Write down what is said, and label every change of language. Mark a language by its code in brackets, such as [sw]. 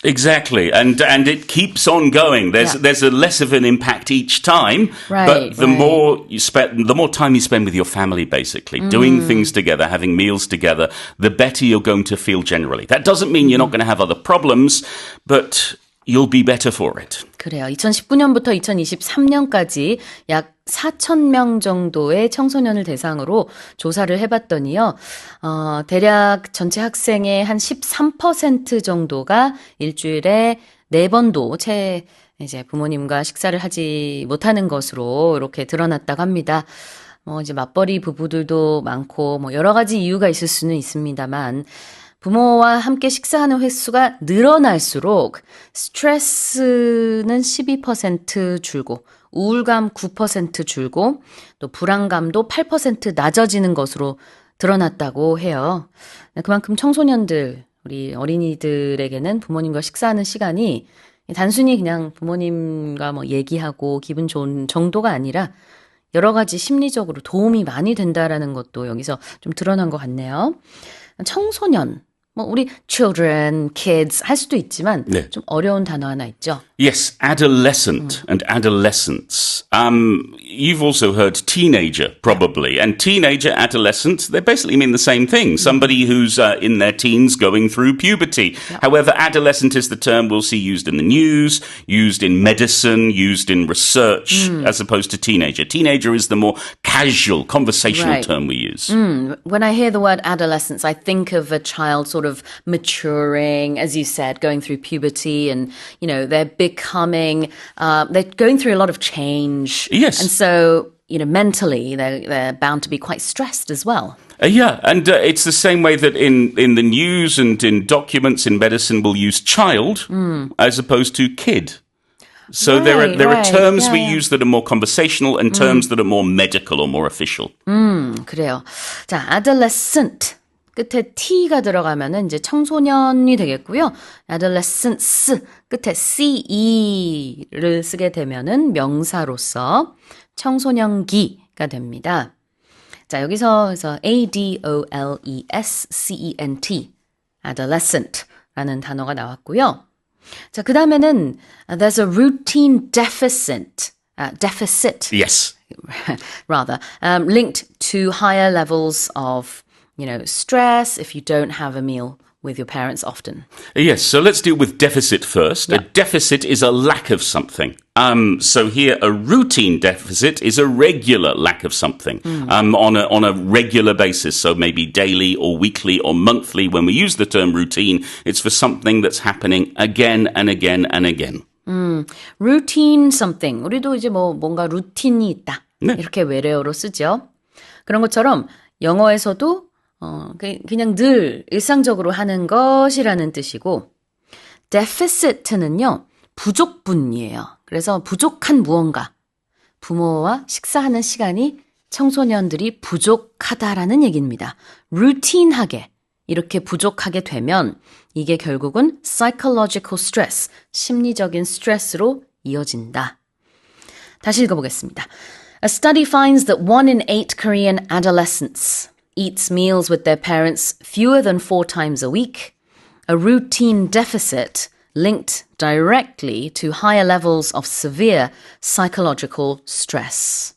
[en] Exactly, and it keeps on going. There's a less of an impact each time, but the more time you spend with your family, basically doing things together, having meals together, the better you're going to feel generally. That doesn't mean you're not going to have other problems, but you'll be better for it. [ko] 그래요. 2019년부터 2023년까지 약 4,000명 정도의 청소년을 대상으로 조사를 해봤더니요. 대략 전체 학생의 한 13% 정도가 일주일에 4번도 채 이제 부모님과 식사를 하지 못하는 것으로 이렇게 드러났다고 합니다. 이제 맞벌이 부부들도 많고 여러 가지 이유가 있을 수는 있습니다만 부모와 함께 식사하는 횟수가 늘어날수록 스트레스는 12% 줄고 우울감 9% 줄고 또 불안감도 8% 낮아지는 것으로 드러났다고 해요. 그만큼 청소년들, 우리 어린이들에게는 부모님과 식사하는 시간이 단순히 그냥 부모님과 얘기하고 기분 좋은 정도가 아니라 여러 가지 심리적으로 도움이 많이 된다라는 것도 여기서 좀 드러난 것 같네요. 청소년. 우리 children, kids 할 수도 있지만 좀 어려운 단어 하나 있죠. [en] Yes, adolescent and adolescence. You've also heard teenager, probably. And teenager, adolescent, they basically mean the same thing. Somebody who's in their teens going through puberty. Yep. However, adolescent is the term we'll see used in the news, used in medicine, used in research, as opposed to teenager. Teenager is the more casual, conversational term we use. When I hear the word adolescence, I think of a child sort of maturing, as you said, going through puberty and, they're becoming, they're going through a lot of change. Yes. And so, mentally, they're bound to be quite stressed as well. And it's the same way that in the news and in documents in medicine we'll use child as opposed to kid. So there are terms we use that are more conversational and terms that are more medical or more official. [ko] 그래요. 자, adolescent. 끝에 t가 들어가면은 이제 청소년이 되겠고요. adolescence 끝에 ce를 쓰게 되면은 명사로서 청소년기가 됩니다. 자, 여기서 adolescent, adolescent라는 단어가 나왔고요. 자, 그 다음에는 [en] there's a routine deficit. Yes. Rather, linked to higher levels of stress if you don't have a meal with your parents often? Yes, so let's deal with deficit first. A deficit is a lack of something. So here, a routine deficit is a regular lack of something on a regular basis. So maybe daily or weekly or monthly. When we use the term routine, it's for something that's happening again and again and again. routine something. [ko] 우리도 이제 뭔가 루틴이 있다. 네. 이렇게 외래어로 쓰죠. 그런 것처럼 영어에서도 그냥 늘 일상적으로 하는 것이라는 뜻이고 deficit는요. 부족분이에요. 그래서 부족한 무언가. 부모와 식사하는 시간이 청소년들이 부족하다라는 얘기입니다. 루틴하게 이렇게 부족하게 되면 이게 결국은 [en] psychological stress, [ko] 심리적인 스트레스로 이어진다. 다시 읽어보겠습니다. [en] A study finds that 1 in 8 Korean adolescents eats meals with their parents fewer than 4 times a week. A routine deficit linked directly to higher levels of severe psychological stress.